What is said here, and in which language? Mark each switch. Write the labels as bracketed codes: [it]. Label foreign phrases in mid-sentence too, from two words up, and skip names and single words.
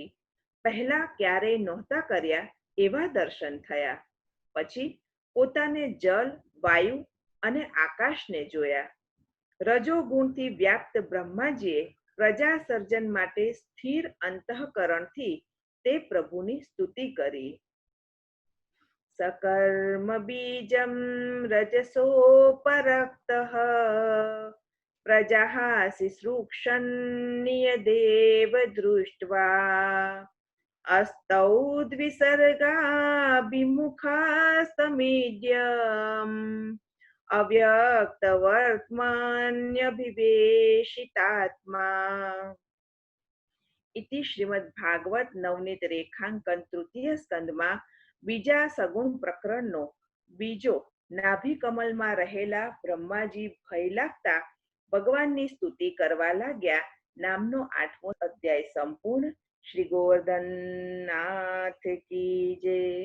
[gu] પહેલા ક્યારેય નહોતા કર્યા એવા દર્શન થયા. પછી પોતાને જલ, વાયુ અને આકાશને જોયા. રજોગુણથી વ્યાપ્ત બ્રહ્માજીએ પ્રજા સર્જન માટે સ્થિર અંતઃકરણથી તે પ્રભુની સ્તુતિ કરી. [sa] सकर्म बीजं रजसोपरक्तः प्रजाः शुश्रूषन्नियदेव दृष्ट्वा अस्तौ द्विसर्गाभिमुखास्तमीड्यम् अव्यक्तवर्त्मान्यभिवेशितात्मा. इति श्रीमद्भागवत नवनीत रेखांकन तृतीय [gu] સ્કંદમાં બીજા સગુણ પ્રકરણનો બીજો નાભી કમલમાં રહેલા બ્રહ્માજી ભય લાગતા ભગવાનની સ્તુતિ કરવા લાગ્યા નામનો 8મો અધ્યાય સંપૂર્ણ. શ્રી ગોવર્ધનનાથ કી જય.